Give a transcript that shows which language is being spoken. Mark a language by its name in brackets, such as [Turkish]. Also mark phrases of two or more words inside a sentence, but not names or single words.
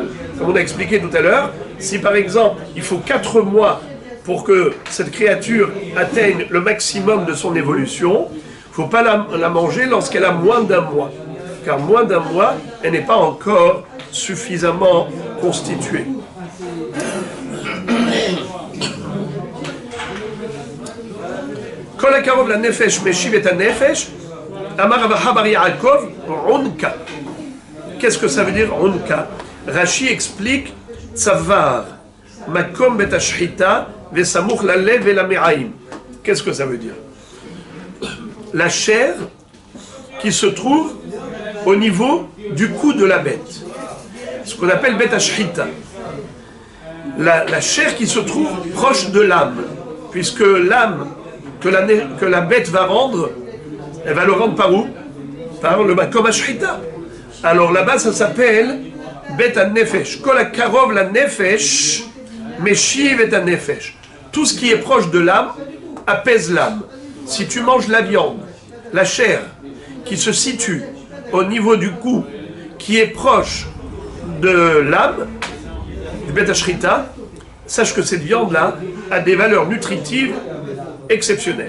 [French] Comme on a expliqué tout à l'heure, si par exemple il faut 4 mois pour que cette créature atteigne le maximum de son évolution, il ne faut pas la manger lorsqu'elle a moins d'1 mois. Car moins d'1 mois, elle n'est pas encore suffisamment constituée. [Hebrew] כל הקרוב לנפש משיב את נפש, אמר רבה בר יעקב, אונקא. [French] Qu'est-ce que ça veut dire onka? Rashi explique [Hebrew] צואר, מקום בית השחיטה, וסמוך ללב ולמעיים. [French] Qu'est-ce que ça veut dire? La chair qui se trouve au niveau du cou de la bête. Ce qu'on appelle [Hebrew] בית השחיטה. [French] La chair qui se trouve proche de l'âme, puisque l'âme que la bête va rendre, elle va le rendre par où? Par le [Hebrew] מקום השחיטה. [French] Alors là-bas, ça s'appelle [Hebrew] בית נפש. כל הקרוב לנפש, משיב את נפש. [French] Tout ce qui est proche de l'âme apaise l'âme. Si tu manges la viande, la chair, qui se situe au niveau du cou, qui est proche de l'âme, du [Hebrew] בית השחיטה, [French] sache que cette viande-là a des valeurs nutritives exceptionnelles.